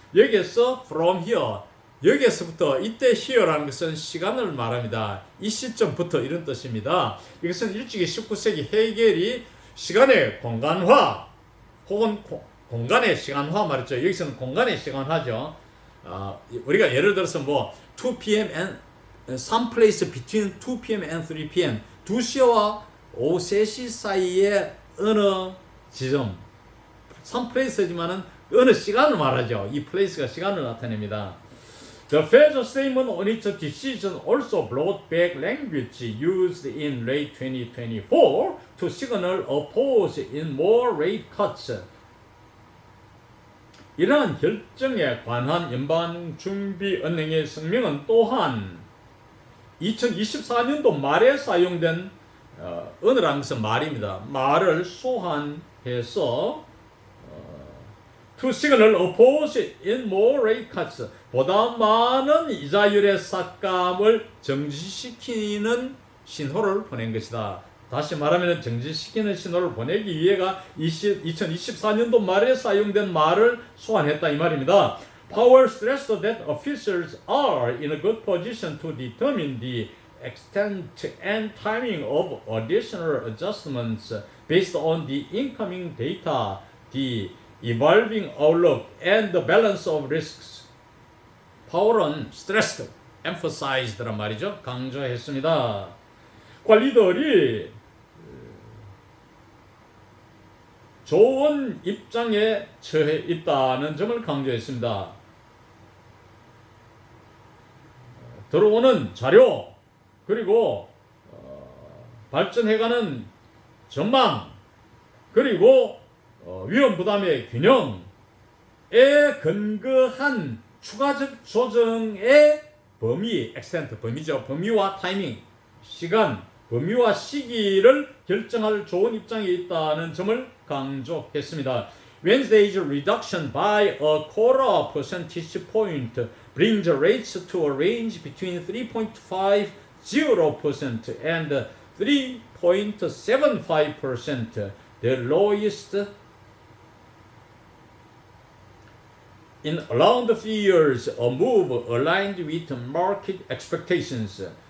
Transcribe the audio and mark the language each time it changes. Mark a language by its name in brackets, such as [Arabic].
[Korean] 여기에서 [English] from here, [Korean] 여기에서부터 이때 here라는 것은 시간을 말합니다. 이 시점부터 이런 뜻입니다. 이것은 일찍이 19세기 헤겔이 시간의 공간화 혹은 공간의 시간화 말이죠. 여기서는 공간의 시간화죠. 우리가 예를 들어서 2 p.m. [English] and some place between 2 p.m. and 3 p.m. [Korean] 2시와 오후 3시 사이에 어느 지점, [English] some place [Korean] 지만은 어느 시간을 말하죠. 이 place가 시간을 나타냅니다. [English] The Fed's statement on its decision also brought back language used in late 2024 to signal a pause in more rate cuts. [Korean] 이러한 결정에 관한 연방준비은행의 성명은 또한 2024년도 말에 사용된 언어라는 것은 말입니다. 말을 소환해서 [English] to signal a pause in more rate cuts. [Korean] 보다 많은 이자율의 삭감을 정지시키는 신호를 보낸 것이다. 다시 말하면 정지시키는 신호를 보내기 위해가 2024년도 말에 사용된 말을 소환했다 이 말입니다. [English] Powell stressed that officials are in a good position to determine the extent and timing of additional adjustments based on the incoming data, the evolving outlook, and the balance of risks. [Korean] 파월은 stressed, emphasized란 말이죠. 강조했습니다. 관리들이 좋은 입장에 처해 있다는 점을 강조했습니다. 들어오는 자료 그리고 발전해가는 전망 그리고 위험 부담의 균형에 근거한 추가적 조정의 범위, extent, 범위죠. 범위와 타이밍, 시간, 범위와 시기를 결정할 좋은 입장에 있다는 점을 강조했습니다. [English] Wednesday's reduction by a quarter percentage point brings rates to a range between 3.50% and 3.75%, the lowest in around 3 years, a move aligned with market expectations.